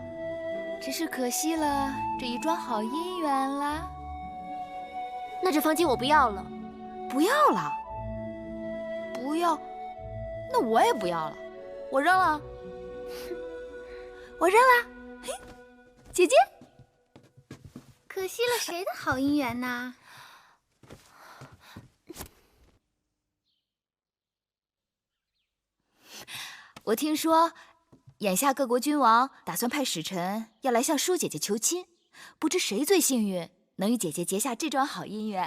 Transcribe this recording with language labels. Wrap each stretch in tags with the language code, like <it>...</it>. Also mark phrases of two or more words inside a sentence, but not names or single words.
<zh>只是可惜了這一樁好姻緣了。那這方巾我不要了。不要了？不要？那我也不要了，我扔了。我扔了。嘿，姐姐。可惜了誰的好姻緣呢？我聽說，眼下各國君王打算派使臣要來向舒姐姐求親，不知誰最幸運，能與姐姐結下這樁好姻緣。</zh>